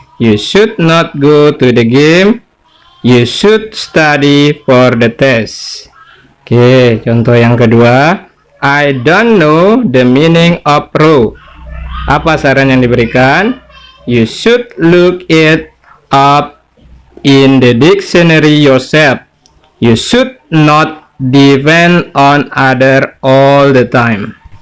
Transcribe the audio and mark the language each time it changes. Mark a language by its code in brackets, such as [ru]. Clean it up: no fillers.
[en] You should not go to the game. You should study for the test. [id] Oke, contoh yang kedua. [en] I don't know the meaning of row. [id] Apa saran yang diberikan? [en] You should look it up in the dictionary yourself. You should not depend on other all the time.